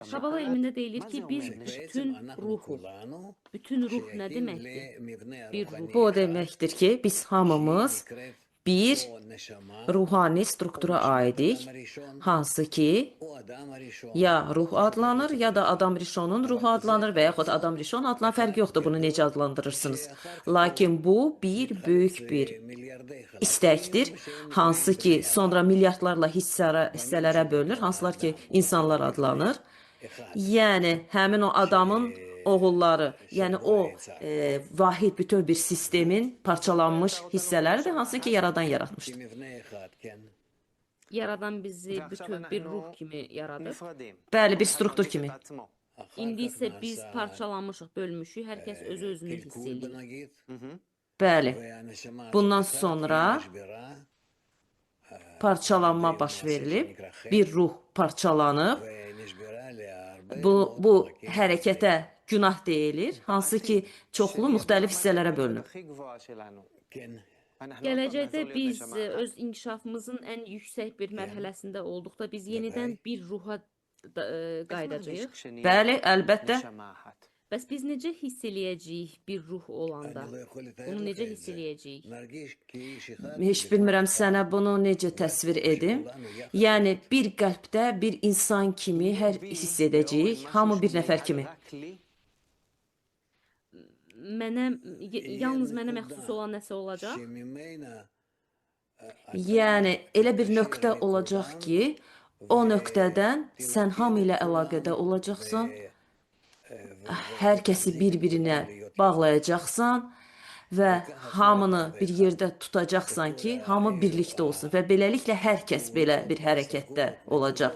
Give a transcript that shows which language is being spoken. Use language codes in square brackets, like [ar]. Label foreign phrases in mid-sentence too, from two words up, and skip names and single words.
[az] Kabala elmində deyilir [he] מה זה [az] ki, [he] אומר [az] biz [he] נשמה? [az] bütün ruhuz. Bütün ruh nə [he] שהיא [az] deməkdir? [he] למבנה [az] Bir [he] הרוחני [az] ruh. Bu o [he] אחד, [az] deməkdir ki, biz hamımız [he] שהיא נקראת [az] bir [he] או נשמה, [az] ruhani [he] או [az] struktura [he] נשמת אדם [az] aidik, [he] הראשון, [az] hansı ki [he] או אדם הראשון, [az] ya [he] לא [az] ruh [he] חשוב [az] adlanır, [he] איך [az] ya da [he] קוראים. [az] Adam Rişonun ruhu [he] אבל [az] adlanır [he] זה [az] və yaxud [he] אחד [az] Adam Rişon adlanır, fərqi yoxdur bunu necə [he] גדול, [az] adlandırırsınız. [he] שאחר כך [az] Lakin bu [he] הוא [az] bir [he] מתחלק [az] böyük bir [he] למיליארדי חלקים, [az] istəkdir, [he] שהם [az] hansı [he] נקראים [az] ki [he] בני [az] sonra [he] אדם. [az] milyardlarla [he] ואני [az] hissələrə [he] פשוט [az] bölünür, hansılar ki [he] האדם, [az] insanlar [he] אותו [az] adlanır. [he] מבנה אחד, [az] Yəni həmin o adamın oğulları, yəni [he] שבו [az] o [he] יצר. [az] vahid bütöv bir sistemin parçalanmış hissələridir, hansı ki yaradan yaratmışdır. [he] כמבנה אחד, כן. [az] Yaradan bizi bütün bir ruh kimi yaradır. [he] נכון. [az] Bəli, bir struktur kimi. [he] אחר [az] İndi [he] כך [az] isə biz [he] נעשה [az] parçalanmışıq, bölmüşük. Hər kəs özünü hiss [he] קלקול [az] edir. [he] בנגיד, [az] Bəli, [he] והנשמה הזאת [az] bundan [he] אחת [az] sonra [he] היא נשברה, [az] parçalanma baş verilib, bir ruh parçalanıb. [he] ונשברה להרבה [az] Bu, [he] מאוד [az] bu [he] חלקים. [az] hərəkətə günah deyilir, hansı ki çoxlu müxtəlif hissələrə bölünüb. [he] כן. [az] Gələcəkdə biz öz inkişafımızın ən yüksək bir mərhələsində olduqda biz yenidən bir ruha qayıdacağıq. Bəli, əlbəttə. Bəs biz necə hiss eləyəcəyik bir ruh olanda? [he] אני לא יכול לתאר [az] Bunu [he] לך [az] necə [he] את [az] hiss [he] זה. [az] eləyəcəyik? [he] נרגיש כאיש אחד, [az] Heç bilmirəm sənə bunu necə təsvir edim. Yəni bir qəlbdə bir insan kimi hər hiss edəcəyik, hamı bir nəfər kimi. Mənə yalnız mənə məxsus olan nəsə olacaq? [he] שממנה [az] Yəni elə bir nöqtə olacaq ki, o nöqtədən sən hamı ilə əlaqədə olacaqsan, hər kəsi bir-birinə bağlayacaqsan və hamını bir yerdə tutacaqsan ki, hamı birlikdə olsun və beləliklə hər kəs belə bir hərəkətdə olacaq.